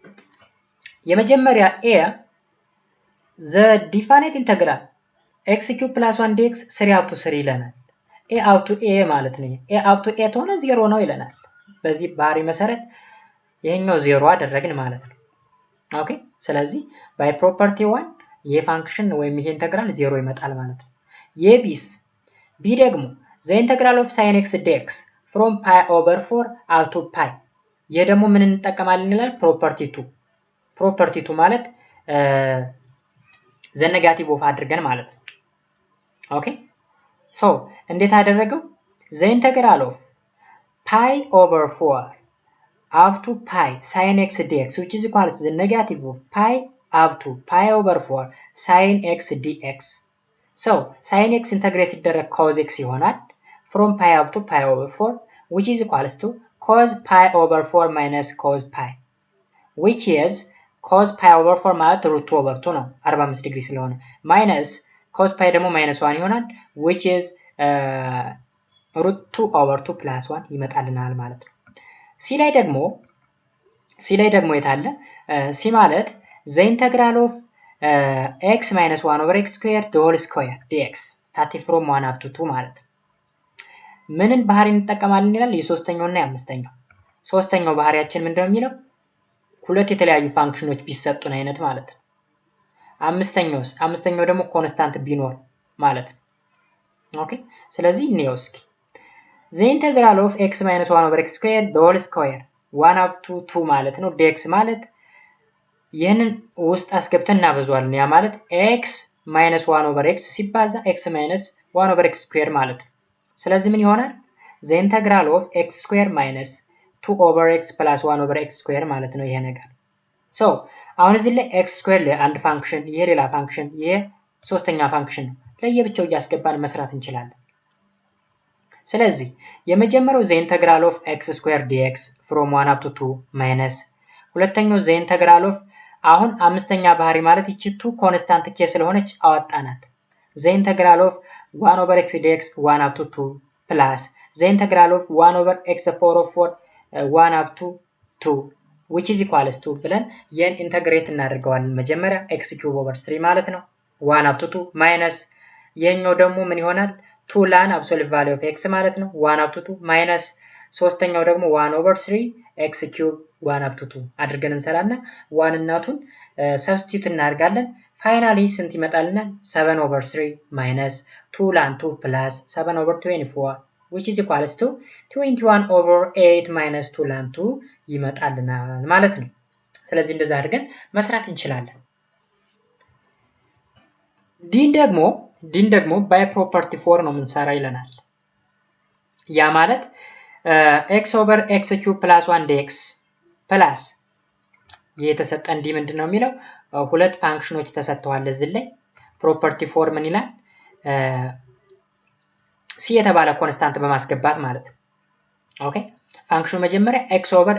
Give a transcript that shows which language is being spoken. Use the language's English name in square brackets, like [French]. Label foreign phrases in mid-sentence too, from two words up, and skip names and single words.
[Amharic] የመጀመሪያ [English] a the definite integral x cube plus 1 dx 3 up to 3 [Amharic] ይለናል። [English] a up to a [Amharic] ማለት ነው። [English] a up to a [Amharic] ተሆነ 0 ነው ይለናል። በዚህ ባህሪ መሰረት ይሄኛው 0 አደረግን ማለት ነው። ኦኬ ስለዚህ [English] by property 1 [Amharic] የፋንክሽን ወይም ይሄ ኢንተግራል 0 ይመጣል ማለት ነው። የቢስ b ደግሞ [English] the integral of sin x dx from pi over 4 up to pi [Amharic] ይሄ ደግሞ ምን እንጠቀማለን ይላል ፕሮፐርቲ 2 ማለት [English] the negative of [Amharic] አድርገን ማለት ነው። ኦኬ ሶ እንዴት አደረገው [English] the integral of pi over 4 up to pi sin x dx which is equal to the negative of pi up to pi over 4 sin x dx so sin x integrate [Amharic] ሲደረግ cos x ይሆናል [English] from pi up to pi over 4 which is equal to cos pi over 4 minus cos pi which is cos pi over 4 [Amharic] ማለት root 2 over 2 ነው 45 ዲግሪ ስለሆነ [English] minus cos pi [Amharic] ደግሞ minus 1 ይሆናል [English] which is root 2 over 2 plus 1 [Amharic] ይመጣልናል ማለት ነው። ሲ ላይ ደግሞ የታለ ሲ ማለት [English] the integral of x minus 1 over x squared the whole square dx starting from 1 up to 2 ማለት [Amharic] ነው። ምንን ባህሪ እንጠቀማለን ይላል የሶስተኛው እና የአምስተኛው። ሶስተኛው ባህሪያችን ምንድነው የሚለው ሁለት የተለያዩ ፋንክሽኖች ቢሰጡን አይነት ማለት ነው። አምስተኛው ደግሞ ኮንስታንት ቢኖር ማለት ነው። ኦኬ ስለዚህ እንየው እስኪ [English] the integral of x minus 1 over x squared the whole square 1 up to 2 [Amharic] ማለት ነው dx ማለት ይሄንን ውስጥ አስገብተን እናበዛዋለን። ያ ማለት [English] x minus 1 over x [Amharic] ሲባዛ [English] x minus 1 over x square [Amharic] ማለት ነው። ስለዚህ ምን ይሆናል [English] the integral of x square minus 2 over x plus 1 over x square [Amharic] ማለት ነው ይሄ ነገር። ሶ አሁን እዚህ ላይ x square ለአንድ ፋንክሽን ይሄ ሌላ ፋንክሽን ይሄ ሶስተኛ ፋንክሽን ለየብቻው እያስገባን መስራት እንችላለን። ስለዚህ የመጀመሪያው [English] the integral of x square dx from 1 up to 2 minus [Amharic] ሁለተኛው [English] the integral of [Amharic] አሁን አምስተኛ ባህሪ ማለት ይቺ 2 ኮንስታንት ኬ ስለሆነች አወጣናት [English] the integral of 1 over x dx 1 up to 2 plus the integral of 1 over x power of 4 1 up to 2 which is equals to [Amharic] ብለን ኢንተግሬት እናደርገዋለን። መጀመሪያ [English] x cube over 3 [Amharic] ማለት ነው [English] 1 up to 2 minus [Amharic] ይሄኛው ደግሞ ምን ይሆናል [English] 2 ln absolute value of x [Amharic] ማለት ነው [English] 1 up to 2 [Amharic] ማይነስ ሶስተኛው ደግሞ [English] 1 over 3 x cube 1 up to 2 [Amharic] አድርገን እንሰራና 1 እናቱን ሰብስቲዩት እናደርጋለን ፋይናሊ ስንት ይመጣልናል [English] 7 over 3 minus 2 ln 2 [Amharic] plus 7 over 24 which is equals to 21 over 8 minus 2 ln 2 ይመጣልናል ማለት ነው ስለዚህ እንደዛ አድርገን መስራት እንችላለን ዲን ደግሞ [English] by property 4 [Amharic] ነው የምንሰራ ይለናል ያ ማለት [English] x over x cube plus 1 dx plus [Amharic] የተሰጠን ዲ ምንድነው የሚለው ሁለት ፋንክሽኖች ተሰጥተዋል እዚህ ላይ ፕሮፐርቲ 4 ምን ይላል c የተባለ ኮንስታንት በማስገባት ማለት ኦኬ ፋንክሽኑ መጀመሪያ [English] x over